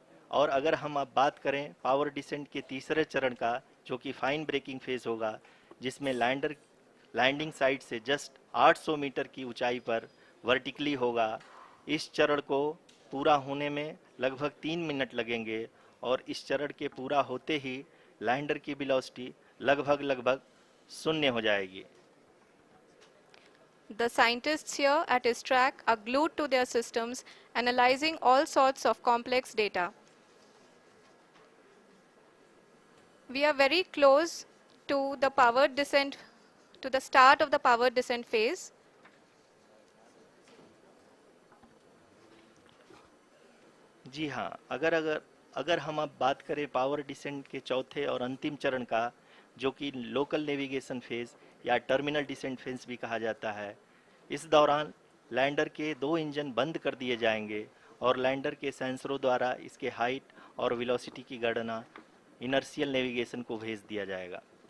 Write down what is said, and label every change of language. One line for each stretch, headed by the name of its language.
Hindi: और अगर हम अब बात करें पावर डिसेंट के तीसरे चरण का, जो कि फाइन ब्रेकिंग फेज होगा, जिसमें लैंडिंग साइट से जस्ट 800 मीटर की ऊंचाई पर वर्टिकली होगा। इस चरण को पूरा होने में लगभग 3 मिनट लगेंगे और इस चरण के पूरा होते ही लैंडर की वेलोसिटी लगभग शून्य हो जाएगी।
English: The scientists here at ISTRAC are glued to their systems, analyzing all sorts of complex data. We are very close to the powered descent, to the start of the powered descent phase.
Hindi: जी हाँ, अगर हम अब बात करें power descent के चौथे और अंतिम चरण का, जो कि लोकल नेविगेशन फेज या टर्मिनल डिसेंट फेज भी कहा जाता है, इस दौरान लैंडर के 2 इंजन बंद कर दिए जाएंगे और लैंडर के सेंसरों द्वारा इसके हाइट और वेलोसिटी की गणना इनर्शियल नेविगेशन को भेज दिया जाएगा।